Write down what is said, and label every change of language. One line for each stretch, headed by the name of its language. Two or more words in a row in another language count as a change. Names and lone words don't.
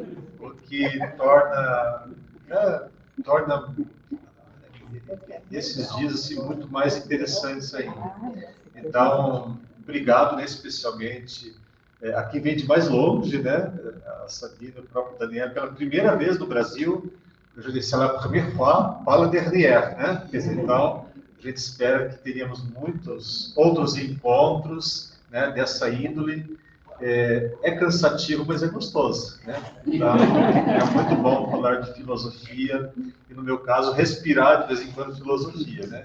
Portuguese: O que torna esses dias assim, muito mais interessantes ainda. Então, obrigado, né, especialmente a quem vem de mais longe, né, a Sabina, o próprio Daniele, pela primeira vez no Brasil, eu disse,
French: la première fois, pas la dernière,
Portuguese: né? Quer dizer, então, a gente espera que teríamos muitos outros encontros, né, dessa índole. É cansativo, mas é gostoso, né? Então, é muito bom falar de filosofia e, no meu caso, respirar de vez em quando filosofia, né?